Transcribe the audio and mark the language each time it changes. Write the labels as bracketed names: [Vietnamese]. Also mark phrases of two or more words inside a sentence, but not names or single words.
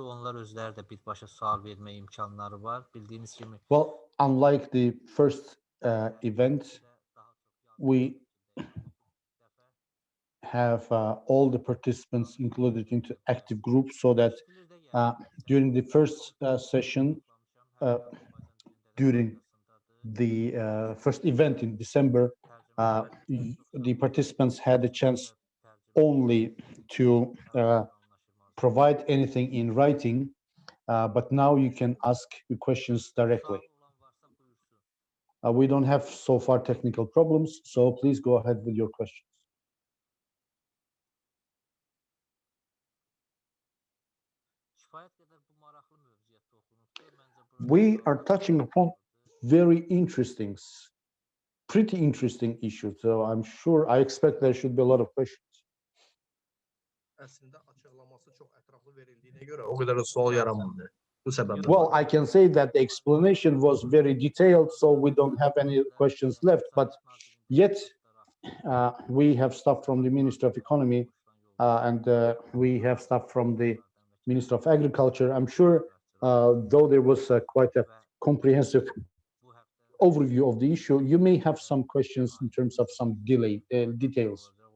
[Azerbaijani] Onlar özləri də birbaşa sual vermə imkanları var. Bildiyiniz kimi. [English] Well, unlike the first event, we have all the participants included into active groups, so that during the first session, during the first event in December, the participants had a chance only to provide anything in writing, but now you can ask your questions directly. We don't have so far technical problems, so please go ahead with your questions. [Azerbaijani] kifayət qədər bu maraqlı mövzuya toxunubdur. Məncə burada [English] We [Azerbaijani] suallar [English] are touching [Azerbaijani] çox [English] upon [Azerbaijani] maraqlıdır. [English] very interesting, pretty interesting issues. So I'm sure, I expect there should be a lot of questions. [Azerbaijani] Əslində açıqlaması çox ətraflı [Turkish] verildiğine göre o kadar da [Azerbaijani] sual yaranmadı. Bu səbəbdən. [English] Well, I can say that the explanation was very detailed, so we don't have any questions left, but yet we have stuff from the Ministry of Economy and we have stuff from the Ministry of Agriculture. I'm sure, though there was quite a comprehensive overview of the issue, you may have some questions in terms of some details.